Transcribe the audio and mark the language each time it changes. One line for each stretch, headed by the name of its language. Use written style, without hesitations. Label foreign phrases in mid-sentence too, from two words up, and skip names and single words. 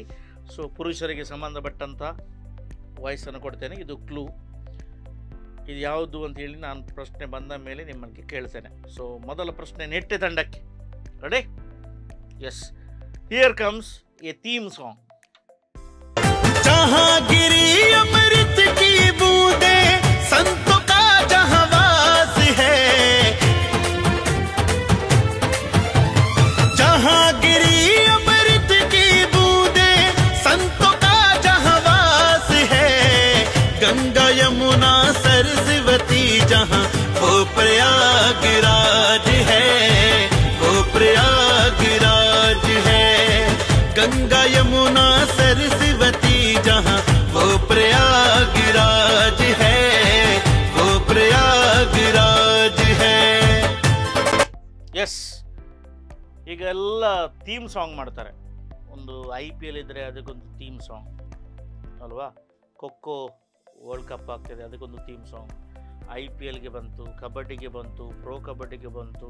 Kannada: ಸೊ ಪುರುಷರಿಗೆ ಸಂಬಂಧಪಟ್ಟಂಥ ವಾಯ್ಸನ್ನು ಕೊಡ್ತೇನೆ. ಇದು ಕ್ಲೂ. ಇದು ಯಾವುದು ಅಂತ ಹೇಳಿ ನಾನು ಪ್ರಶ್ನೆ ಬಂದ ಮೇಲೆ ನಿಮ್ಮಲ್ಲಿ ಕೇಳ್ತೇನೆ. ಸೊ ಮೊದಲ ಪ್ರಶ್ನೆ ನೆಟ್ಟೆ ತಂಡಕ್ಕೆ. ರೆಡಿ? ಎಸ್.
English: Here comes a theme song.
Hindi: जहांगिरी अमृत की बूंदे संतों का जहां वास है, जहांगिरी अमृत की बूंदे संतों का जहां वास है, गंगा यमुना सरस्वती जहां वो प्रयागराज है, वो प्रयागराज है, गंगा यमुना सरस्वती जहां वो प्रयागराज है, वो प्रयागराज है.
Kannada: ಎಸ್. ಈಗ ಎಲ್ಲ
English: theme song
Kannada: ಮಾಡ್ತಾರೆ. ಒಂದು IPL ಇದ್ದರೆ ಅದಕ್ಕೊಂದು
English: theme song
Kannada: ಅಲ್ವಾ? ಖೋಖೋ ವರ್ಲ್ಡ್ ಕಪ್ ಆಗ್ತಿದೆ, ಅದಕ್ಕೊಂದು
English: theme song.
Kannada: IPLಗೆ ಬಂತು, ಕಬಡ್ಡಿಗೆ ಬಂತು, ಪ್ರೋ ಕಬಡ್ಡಿಗೆ ಬಂತು.